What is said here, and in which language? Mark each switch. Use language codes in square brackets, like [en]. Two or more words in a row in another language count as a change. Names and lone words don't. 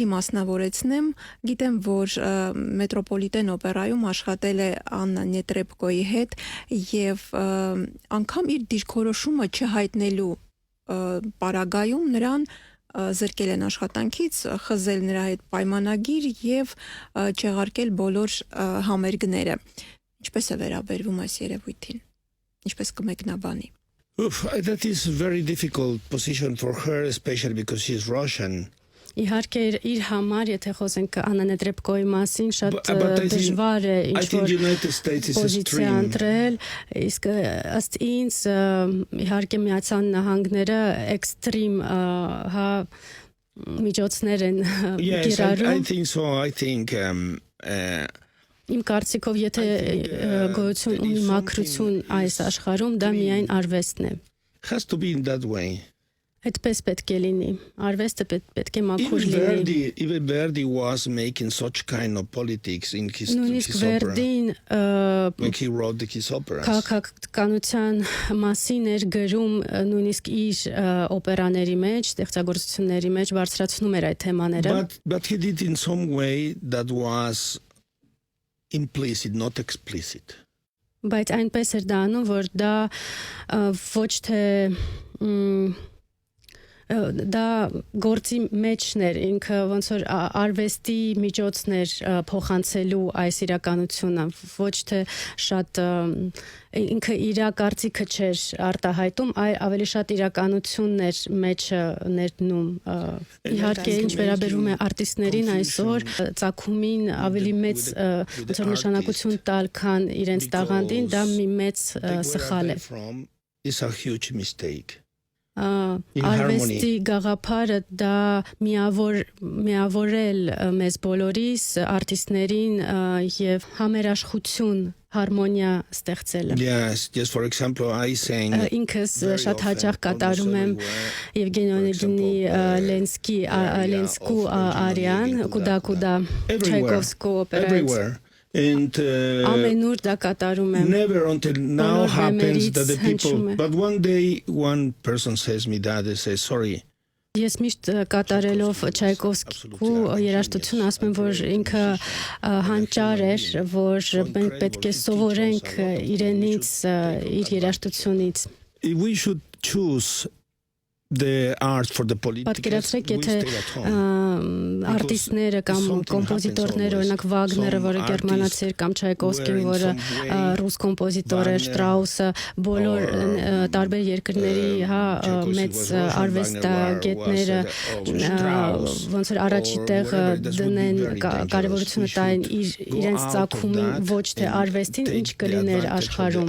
[hy] մասնավորեցնեմ, գիտեմ, որ մետրոպոլիտեն օպերայում աշխատել է Աննա Նետրեպկոյի հետ եւ անգամ իր դիրքորոշումը չհայտնելու պարագայում նրան զրկել են աշխատանքից, խզել նրա հետ պայմանագիր եւ չեղարկել բոլոր համերգները։ Ինչպես է վերաբերվում այս երևույթին։ Ինչպես կմեկնաբանի։ [en] That is a very difficult position for her, especially because she's Russian. [hy] Իհարկե իր համար, եթե խոսենք Աննա Նետրեպկոյի մասին, շատ դժվար է ինչ-որ պոզիցիա ընտրել, իսկ ըստ ինձ իհարկե Միացյալ Նահանգները էքստրիմ միջոցներ են կիրառում։ [en] I think so. I think [hy] Իմ կարծիքով, եթե գոյություն ունի մաքրություն այս աշխարհում, դա միայն արվեստն է։ [en] has to be in that way. [hy] Այդպես պետք է լինի։ Արվեստը պետք է մաքուր լինի։ [en] Even Verdi was making such kind of politics in his [hy] Նույնիսկ [en] opera. [hy] Վերդին [en] When he wrote his operas. [hy] քաղաքականության մասին էր գրում նույնիսկ իր օպերաների մեջ, ստեղծագործությունների մեջ բարձրացնում էր այդ թեմաները։ [en] But he did in some way that was implicit, not explicit. [hy] Բայց այնպես էր դա անում, որ դա ոչ թե դա գործի մեջն էր, ինքը ոնց որ արվեստի միջոցն էր փոխանցելու այս իրականությունը, ոչ թե շատ ինքը իր կարծիքը չէր արտահայտում, այլ ավելի շատ իրականությունն էր մեջը ներդնում։ Իհարկե ինչ վերաբերում է արտիստներին այսօր, ծագումին ավելի մեծ ոնց որ նշանակություն տալ, քան իրենց տաղանդին, դա մի մեծ սխալ է։ [en] It's a huge mistake. [hy] Արվեստի գաղափարը դա միավորել մեզ բոլորիս արտիստներին եւ համերաշխություն հարմոնիա ստեղծելը։ [en] Yes, just for example, I sang [hy] Ինքս շատ հաճախ կատարում եմ Եվգենի Օնեգինի Լենսկու արիան, կուդա Չայկովսկու օպերային։ [en] And [hy] ամենուր դա կատարում եմ։ [en] never until now happens that the people. But one day, one person says me that they say sorry. [hy] Ես միշտ կատարելով Չայկովսկու երաժշտություն ասում եմ, որ ինքը հանճար էր, որ մենք պետք է սովորենք իրենից, իր երաժշտությունից։ [en] We should choose the art for the politics. [hy] Պատկերացրեք, եթե արտիստները կամ կոմպոզիտորները, օրինակ Վագները, որը գերմանացի էր, կամ Չայկովսկին, որը ռուս կոմպոզիտոր էր, Շտրաուսը, բոլոր տարբեր երկրների մեծ արվեստագետները ոնց որ առաջի տեղը դնեն, կարևորությունը տային իրենց ծագումին, ոչ թե արվեստին, ինչ կլիներ աշխարհում։